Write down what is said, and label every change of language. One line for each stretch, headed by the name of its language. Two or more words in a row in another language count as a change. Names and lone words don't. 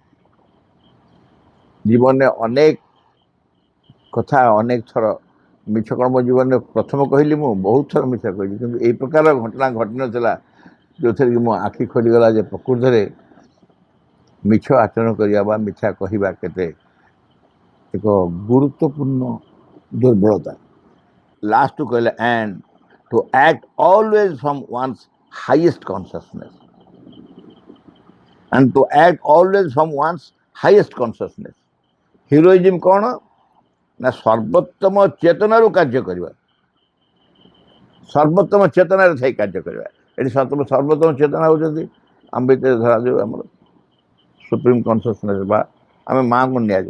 Odia: ଜୀବନରେ ଅନେକ କଥା, ଅନେକ ଥର ମିଛ କ'ଣ ମୋ ଜୀବନରେ ପ୍ରଥମ କହିଲି, ମୁଁ ବହୁତ ଥର ମିଛ କହିଲି, କିନ୍ତୁ ଏଇ ପ୍ରକାର ଘଟଣା ଘଟିନଥିଲା ଯେଉଁଥିରେ କି ମୋ ଆଖି ଖୋଲିଗଲା ଯେ ପ୍ରକୃତରେ ମିଛ ଆଚରଣ କରିବା ବା ମିଥ୍ୟା କହିବା କେତେ ଏକ ଗୁରୁତ୍ୱପୂର୍ଣ୍ଣ ଦୁର୍ବଳତା। ଲାଷ୍ଟକୁ କହିଲେ
English: and to act always from one's highest consciousness, and to act always from one's highest consciousness.
Odia: ହିରୋଇଜିମ୍ କ'ଣ ନା ସର୍ବୋତ୍ତମ ଚେତନାରୁ କାର୍ଯ୍ୟ କରିବା, ସର୍ବୋତ୍ତମ ଚେତନାରେ ଥାଇ କାର୍ଯ୍ୟ କରିବା। ଏଠି ସର୍ବୋତ୍ତମ ଚେତନା ହେଉଛନ୍ତି ଆମ ଭିତରେ ଧରାଯାଉ ଆମର
English: supreme consciousness,
Odia: ବା ଆମେ ମାଆଙ୍କୁ ନିଆଯାଉ।